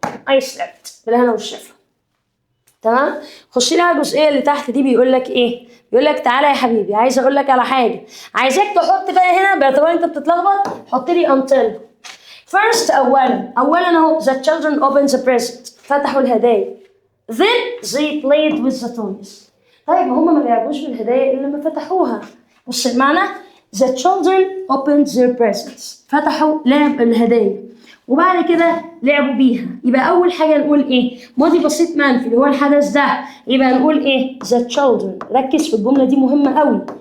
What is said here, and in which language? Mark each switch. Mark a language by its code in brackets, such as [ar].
[ar] I slept بالهنا والشفا. تمام؟ خش لي على الجزئيه اللي تحت دي بيقول لك ايه؟ بيقول لك تعالى يا حبيبي عايز اقول لك على حاجه. عايزاك تحط بقى هنا باعتبار انت بتتلخبط حط لي until. [en] first اولا اهو the children opened the present فتحوا الهدايا. then they played with the toys. [ar] طيب هما ما لعبوش بالهدايا الا لما فتحوها. بص المعنى the children opened their presents فتحوا لعب الهدايا وبعد كده لعبوا بيها. يبقى أول حاجة نقول إيه؟ ماضي بسيط منفي اللي هو الحدث ده. يبقى نقول إيه؟ the children. ركز في الجملة دي مهمة قوي.